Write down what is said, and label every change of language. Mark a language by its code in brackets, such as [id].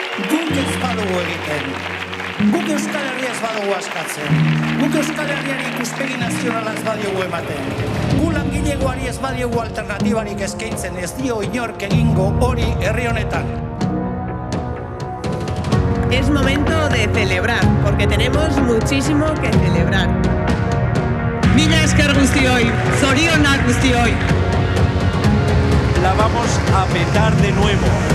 [eu] Guk ez badugu egiten, guk Euskal Herria ez badugu askatzen, guk Euskal Herriari ikuspegi nazionala ez badiogu ematen, gu langilegoari ez badiogu alternatibarik eskaintzen, ez dio inork egingo hori herri honetan. [es] Es momento de celebrar, porque tenemos muchísimo que celebrar. [eu] Mila esker guztioi, zorionak guztioi. [es] La vamos a petar de nuevo.